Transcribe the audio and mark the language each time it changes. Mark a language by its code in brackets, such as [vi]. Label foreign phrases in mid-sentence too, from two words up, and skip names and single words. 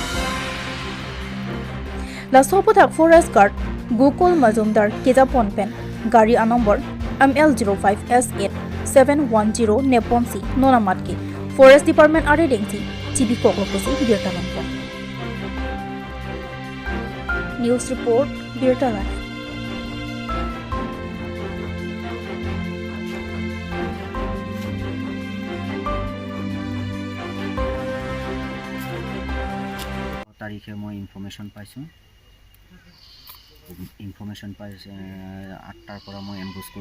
[mjw] La Sopotak [en] Forest Guard [mjw] Gukul Mazumdar Kejapon Pen Gari Anombor ML05S8710 Nepon Si Nonamatki [en] Forest Department [mjw] Are Dengsi Chibi Koklokosi Birtamanpon. [en] News Report Birta Live. [as] তাৰিখে মই ইনফৰমেশ্যন পাইছোঁ আঠটাৰ পৰা মই এম্বুছ কৰি